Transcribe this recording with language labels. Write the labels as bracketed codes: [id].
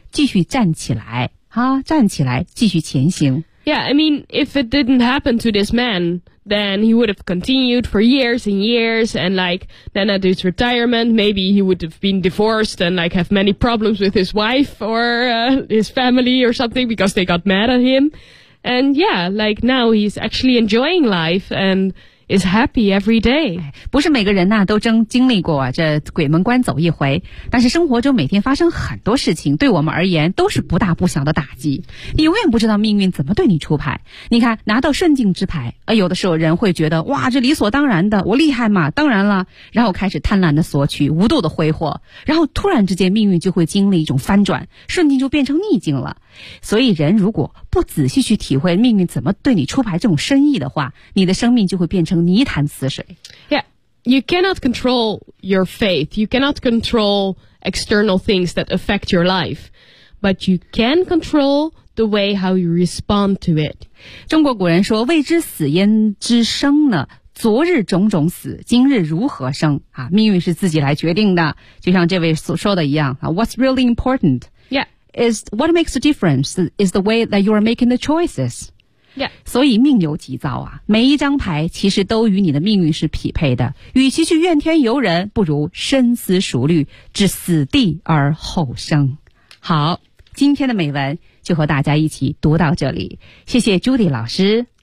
[zh] 继续站起来。啊，站起来继续前行。 [en] Yeah, I mean, if it didn't happen to this man, then he would have continued for years and years, and like, then at his retirement, maybe he would have been divorced and like have many problems with his wife or, his family or something because they got mad at him. And yeah, like now he's actually enjoying life and is happy every day. [zh] 不是每个人呢、啊、都真经历过、啊、这鬼门关走一回，但是生活中每天发生很多事情，对我们而言都是不大不小的打击。你永远不知道命运怎么对你出牌。你看，拿到顺境之牌，有的时候人会觉得哇，这理所当然的，我厉害嘛，当然了，然后开始贪婪的索取，无度的挥霍，然后突然之间命运就会经历一种翻转，顺境就变成逆境了。所以人如果不仔细去体会命运怎么对你出牌这种深意的话，你的生命就会变成泥潭死水。 [en] Yeah, you cannot control your faith. You cannot control external things that affect your life. But you can control the way how you respond to it. [zh] 中国古人说，未知死焉知生呢，昨日种种死，今日如何生、啊、命运是自己来决定的，就像这位所说的一样、啊、 [en] What's really important? Yeah. Is what makes a difference is the way that you are making the choices. Yeah. [zh] 所以命由己造啊，每一张牌其实都与你的命运是匹配的。与其去怨天尤人，不如深思熟虑，置死地而后生。好，今天的美文就和大家一起读到这里。谢谢 Judy 老师。